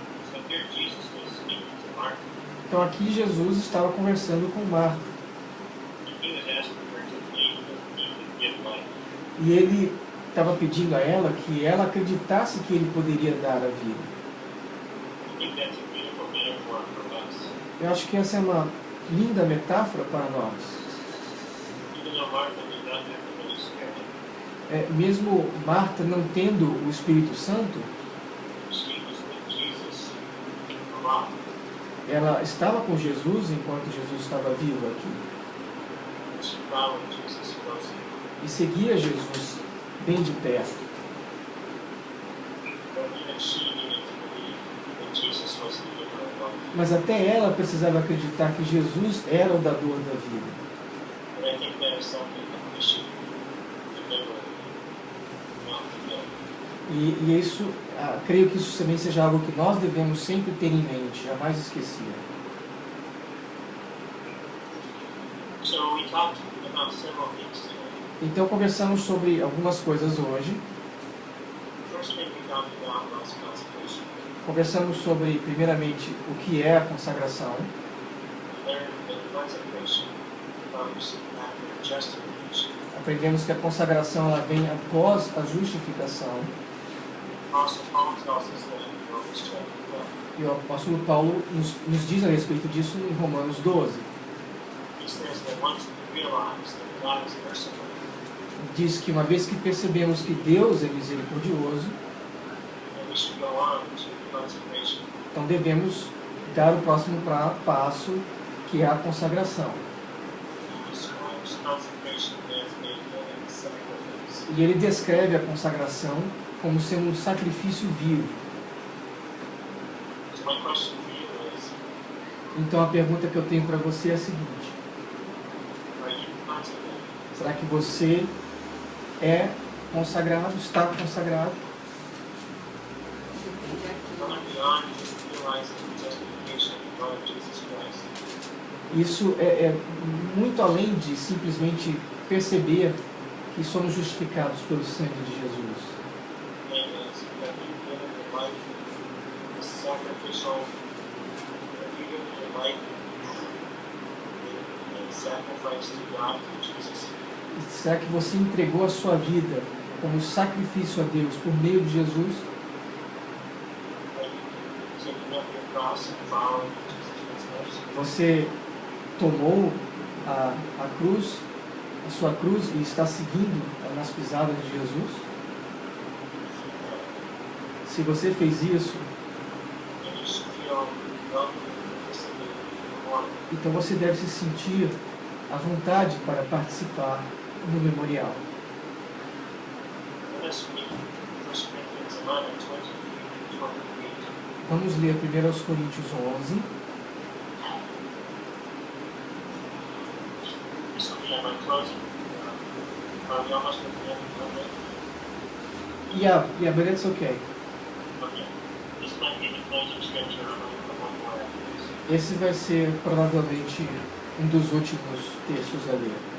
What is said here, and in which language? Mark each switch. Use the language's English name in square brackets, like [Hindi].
[English] So here Jesus was speaking to Martha, [Portuguese] Então aqui Jesus estava conversando com Marta. [English] and he was asking her to believe that he could give life. [Portuguese] E ele estava pedindo a ela que ela acreditasse que ele poderia dar a vida. [English] I think that's a beautiful metaphor for us. [Portuguese] Eu acho que essa é uma linda metáfora para nós. [English] Even though Martha did not have the Holy Spirit, [Portuguese] Mesmo Marta não tendo o Espírito Santo, [English] she was with Jesus alive. [Portuguese] ela estava com Jesus enquanto Jesus estava vivo aqui. [English] She followed Jesus closely. [Portuguese] E seguia Jesus bem de perto. [English] But even she needed to believe Jesus was the giver of life. [Portuguese] Mas até ela precisava acreditar que Jesus era o dador da vida. [English] And I think that is something that we should remember not forget. [Portuguese] E isso, creio que isso também seja algo que nós devemos sempre ter em mente, jamais esquecer. [English] So we talked about several things today. [Portuguese] Então conversamos sobre algumas coisas hoje. [English] First thing we talked about was consecration. [Portuguese] Conversamos sobre, primeiramente, o que é a consagração. [English] We learned that consecration comes after justification. [Portuguese] Aprendemos que a consagração ela vem após a justificação. [English] Apostle Paul tells us that in Romans chapter 12. [Portuguese] E o apóstolo Paulo nos diz a respeito disso em Romanos 12. [English] He says that once we realize that God is merciful, [Portuguese] Diz que uma vez que percebemos que Deus é misericordioso, [English] then we should go on to consecration. [Portuguese] então devemos dar o próximo passo, que é a consagração. [English] He describes consecration as a living sacrifice. [Portuguese] E ele descreve a consagração como sendo um sacrifício vivo. [English] So my question to you is, [Portuguese] Então a pergunta que eu tenho para você é a seguinte: [English] are you consecrated? [Portuguese] será que você é consagrado, está consagrado? [English] Going beyond just realizing the justification of the blood of Jesus Christ. [Portuguese] Isso é muito além de simplesmente perceber que somos justificados pelo sangue de Jesus. [English] And as that you've given your life as sacrificial, that you've given your life in sacrifice to God through Jesus. [Portuguese] Será que você entregou a sua vida como sacrifício a Deus por meio de Jesus? [English] Are you taking up your cross and following Jesus' footsteps? [Portuguese] Você tomou a cruz, a sua cruz, e está seguindo nas pisadas de Jesus? Se você fez isso, [English] And you should feel welcome to participate in the memorial. [Portuguese] então você deve se sentir à vontade para participar no memorial. [English] Let us read 1 Corinthians 11, 23 to 28. [Portuguese] Vamos ler 1 Coríntios 11. [English] This will be my closing. Are we almost at the end of the Yeah, but it's okay. Okay. This might be the closing scripture of one more after this. [Portuguese] Esse vai ser provavelmente um dos últimos textos a ler.